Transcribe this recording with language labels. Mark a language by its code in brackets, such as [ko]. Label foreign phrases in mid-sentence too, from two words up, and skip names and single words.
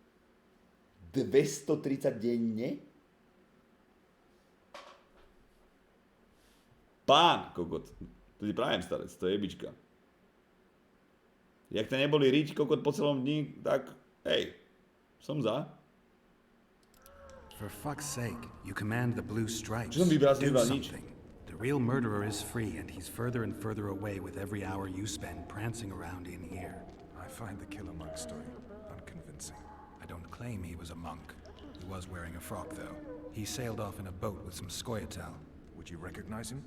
[sk] 230 denne? Pán kokot. To ti prajem, starec, to je jebička. Jak to neboli riť kokot po celom dni, tak hej, som za. [en] For fuck's sake, you command the blue stripes. [sk] Čo som vybral, [en] Do [sk] nič. [en] something. The real murderer is free, and he's further and further away with every hour you spend prancing around in here. I find the killer monk story unconvincing. I don't claim he was a monk. He was wearing a frock, though. He sailed off in a boat with some Skoyatel. Would you recognize him?